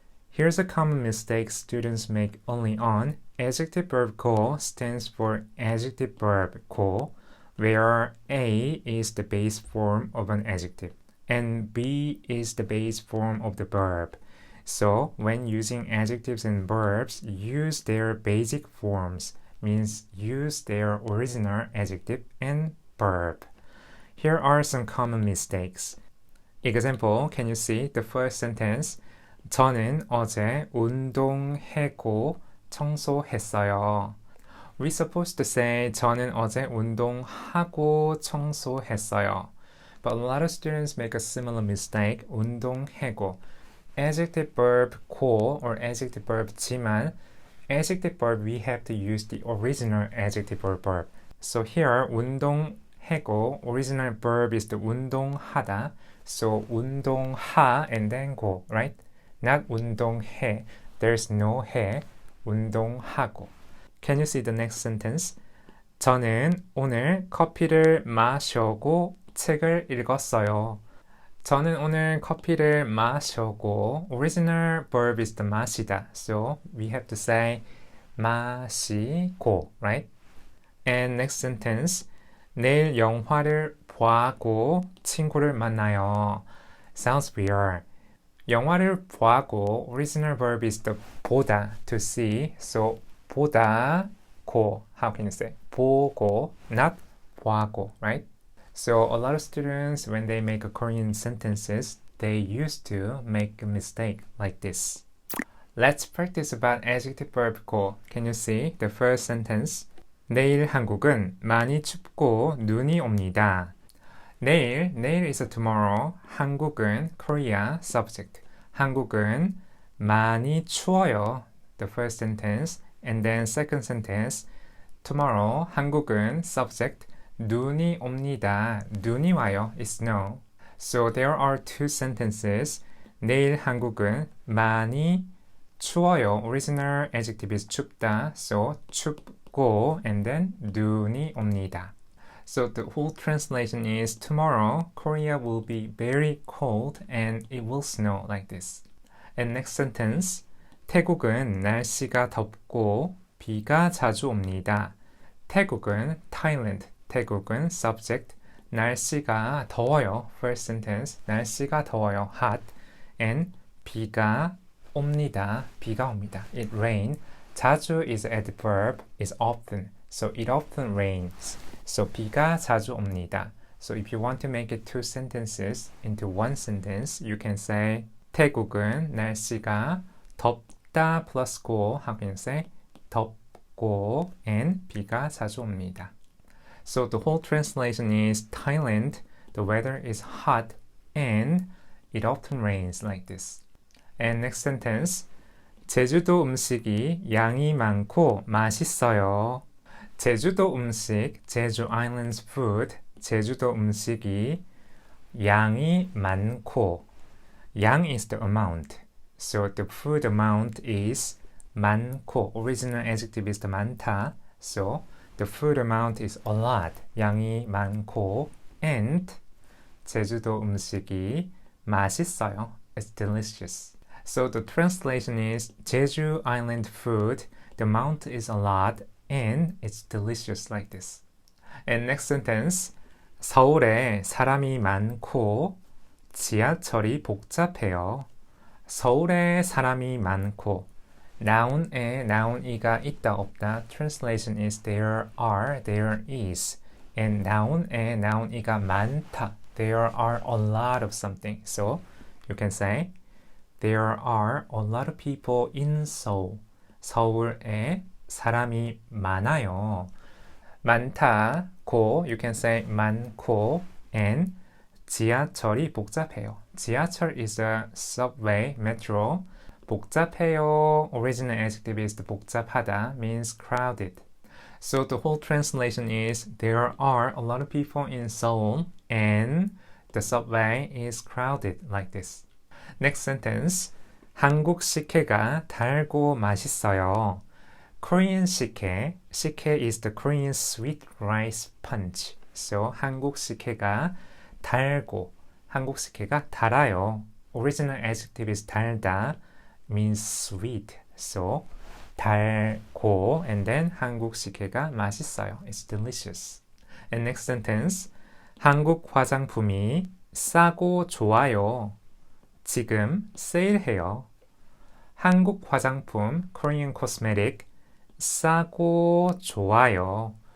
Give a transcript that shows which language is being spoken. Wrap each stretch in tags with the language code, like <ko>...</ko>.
<en>Here's a common mistake students make only on adjective verb 고 stands for adjective verb 고, where A is the base form of an adjective and B is the base form of the verb. So when using adjectives and verbs, use their basic forms, means use their original adjective and verb. Here are some common mistakes. Example, can you see the first sentence?</en> <ko>저는 어제 운동하고 청소했어요.</ko> <en>We're supposed to say</en> <ko>저는 어제 운동하고 청소했어요.</ko> <en>But a lot of students make a similar mistake.</en> <ko>운동하고.</ko> <en>Adjective verb 고 or adjective verb 지만 adjective verb we have to use the original adjective or verb. So here 운동하고 original verb is the 운동하다. So 운동하 and then 고, right? Not</en> <ko>운동해.</ko> <en>There's no 해.</en> <ko>운동하고.</ko> <en>Can you see the next sentence?</en> <ko>저는 오늘 커피를 마셔고 책을 읽었어요. 저는 오늘 커피를 마셔고</ko> <en>original verb is the</en> <ko>마시다.</ko> <en>So we have to say</en> <ko>마시고,</ko> <en>right? And next sentence.</en> <ko>내일 영화를 보고 친구를 만나요.</ko> <en>Sounds weird.</en> <ko>영화를 보고</ko> <en>original verb is the</en> <ko>보다,</ko> <en>to see. So</en> <ko>보다 고,</ko> <en>how can you say?</en> <ko>보고,</ko> <en>not</en> <ko>보고,</ko> <en>right? So a lot of students, when they make a Korean sentences, they used to make a mistake like this. Let's practice about adjective verb 고. Can you see the first sentence?</en> <ko>내일 한국은 많이 춥고 눈이 옵니다.</ko> <en>내일 is a tomorrow.</en> <ko>한국은</ko> <en>Korea subject.</en> <ko>한국은 많이 추워요.</ko> <en>The first sentence. And then second sentence. Tomorrow</en> <ko>한국은</ko> <en>subject.</en> <ko>눈이 옵니다. 눈이 와요</ko> <en>is snow. So there are two sentences.</en> <ko>내일 한국은 많이 추워요.</ko> <en>Original adjective is 춥다. So 춥고 and then</en> <ko>눈이 옵니다.</ko> <en>So the whole translation is tomorrow Korea will be very cold and it will snow like this. And next sentence.</en> <ko>태국은 날씨가 덥고 비가 자주 옵니다. 태국은</ko> <en>Thailand.</en> <ko>태국은</ko> <en>subject.</en> <ko>날씨가 더워요.</ko> <en>First sentence.</en> <ko>날씨가 더워요. hot. and 비가 옵니다. 비가 옵니다.</ko> <en>It rain. 자주 is adverb, is often. So it often rains. So</en> <ko>비가 자주 옵니다.</ko> <en>So if you want to make it two sentences into one sentence, you can say</en> <ko>태국은 날씨가 덥다</ko> <en>plus 고. How can you say?</en> <ko>덥고</ko> <en>and</en> <ko>비가 자주 옵니다.</ko> <en>So the whole translation is Thailand, the weather is hot and it often rains like this. And next sentence.</en> <ko>제주도 음식이 양이 많고 맛있어요. 제주도 음식, 제주</ko> <en>island's food,</en> <ko>제주도 음식이 양이 많고 양</ko> <en>is the amount. So the food amount is</en> <ko>많고.</ko> <en>Original adjective is the</en> <ko>많다.</ko> <en>So the food amount is a lot.</en> <ko>양이 많고</ko> <en>and</en> <ko>제주도 음식이 맛있어요.</ko> <en>It's delicious. So the translation is Jeju Island food, the amount is a lot and it's delicious like this. And next sentence.</en> <ko>서울에 사람이 많고 지하철이 복잡해요. 서울에 사람이 많고</ko> <en>noun</en> <ko>에</ko> <en>noun</en> <ko>이가 있다 없다.</ko> <en>Translation is there are, there is. And noun에 noun이가 많다. There are a lot of something. So you can say there are a lot of people in Seoul.</en> <ko>서울에 사람이 많아요. 많다고</ko> <en>you can say</en> <ko>많고</ko> <en>and</en> <ko>지하철이 복잡해요.</ko> <en>지하철 is a subway, metro.</en> <ko>복잡해요.</ko> <en>Original adjective is the</en> <ko>복잡하다</ko> <en>means crowded. So the whole translation is there are a lot of people in Seoul and the subway is crowded like this. Next sentence.</en> <ko>한국 식혜가 달고 맛있어요.</ko> <en>Korean 식혜.</en> <ko>식혜</ko> <en>is the Korean sweet rice punch.</en> <ko>So 한국 식혜가 달고. 한국 식혜가 달아요.</ko> <en>Original adjective is 달다 means sweet. So</en> <ko>달고</ko> <en>and then</en> <ko>한국 식혜가 맛있어요.</ko> <en>It's delicious. And next sentence.</en> <ko>한국 화장품이 싸고 좋아요. 지금 세일해요. 한국 화장품,</ko> <en>Korean cosmetic,</en> <ko>싸고 좋아요.</ko>